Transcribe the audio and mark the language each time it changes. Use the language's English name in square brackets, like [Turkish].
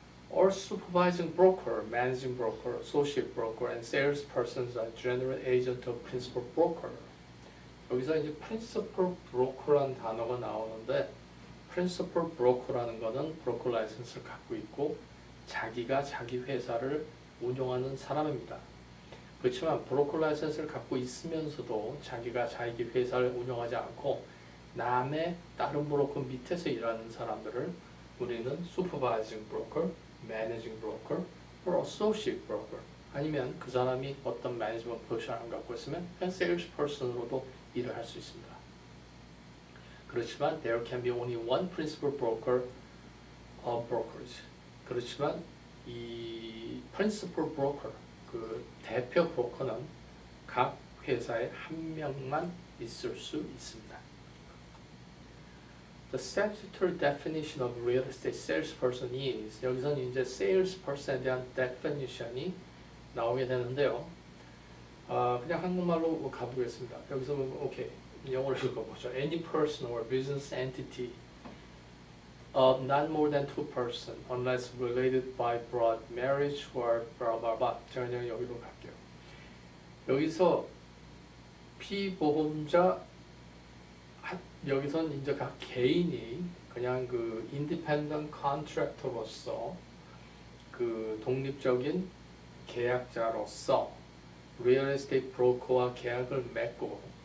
[English] All supervising broker, managing broker, associate broker, and salespersons are general agent of principal broker. [Korean] 여기서 이제 principal broker라는 단어가 나오는데 principal broker라는 거는 브로커 라이선스를 갖고 있고 자기가 자기 회사를 운영하는 사람입니다. 그렇지만 브로커 라이선스를 갖고 있으면서도 자기가 자기 회사를 운영하지 않고 남의 다른 브로커 밑에서 일하는 사람들을 우리는 supervising broker, managing broker, or associate broker 아니면 그 사람이 어떤 매니지먼트 포지션을 안 갖고 있으면 그냥 세일즈 퍼슨으로도 일을 할 수 있습니다. 그렇지만 [English] there can be only one principal broker of brokerage. [Korean] 그렇지만 이 principal broker, 그 대표 브로커는 각 회사에 한 명만 있을 수 있습니다. [English] The statutory definition of real estate salesperson is [Korean] 여기서는 이제 salesperson에 대한 definition이 나오게 되는데요. 그냥 한국말로 가보겠습니다. 여기서 오케이 영어로 읽어보죠. [English] Any person or business entity of not more than two person unless related by blood, marriage or blah blah blah. [Korean] 제가 그냥 여기로 갈게요. 여기서 피보험자 여기선 이제 각 개인이 그냥 그 인디펜던트 컨트랙터로서 그 독립적인 계약자로서 리얼 에스테이트 브로커와 계약을 맺고